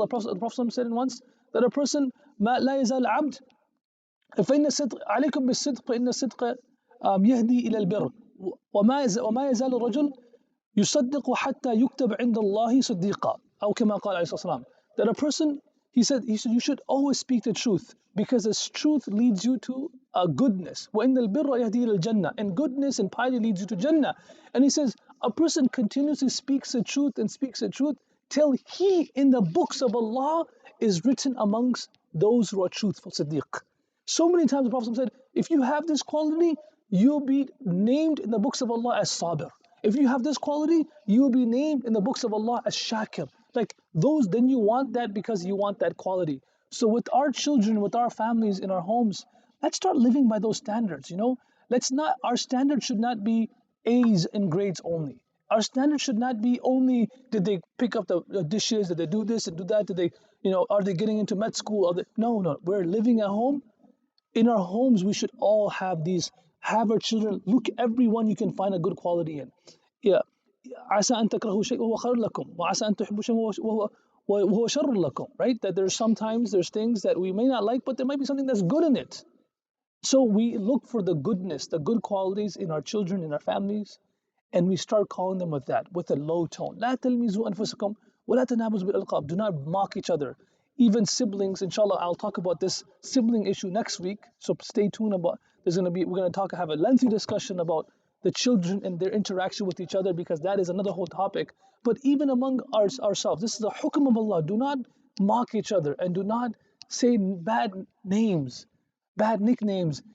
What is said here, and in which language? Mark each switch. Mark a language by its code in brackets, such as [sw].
[en] The Prophet said once that a person, [ar] ما لا يزال عبد فإن الصدق عليكم بالصدق فإن الصدق يهدي إلى البر وما يزال الرجل يصدق حتى يكتب عند الله صديقا أو كما قال عليه الصلاة والسلام. [en] That a person, he said you should always speak the truth because this truth leads you to goodness. [ar] وإن البر يهدي إلى الجنة, [en] and goodness and piety leads you to Jannah. And he says a person continuously speaks the truth till he in the books of Allah is written amongst those who are truthful, Siddiq. So many times the Prophet said, if you have this quality, you'll be named in the books of Allah as Sabir. If you have this quality, you'll be named in the books of Allah as Shakir. Like those, then you want that because you want that quality. So with our children, with our families, in our homes, let's start living by those standards, you know? Our standard should not be A's and grades only. Our standard should not be only did they pick up the dishes, did they do this and do that, did they, you know, are they getting into med school? No, we're living at home. In our homes, we should all have our children, look everyone you can find a good quality in. Yeah. [ar] عسى أن تكرهوا شيئا وهو خير لكم وعسى أن تحبوا شيئا وهو شر لكم. [en] Right? That there's things that we may not like, but there might be something that's good in it. So we look for the goodness, the good qualities in our children, in our families, and we start calling them with a low tone. [ar] لا تلمزوا أنفسكم ولا تنابزوا بالألقاب. [en] Do not mock each other. Even siblings, inshallah, I'll talk about this sibling issue next week. So stay tuned we're going to have a lengthy discussion about the children and their interaction with each other, because that is another whole topic. But even among ourselves, this is the hukm of Allah. Do not mock each other and do not say bad names, bad nicknames.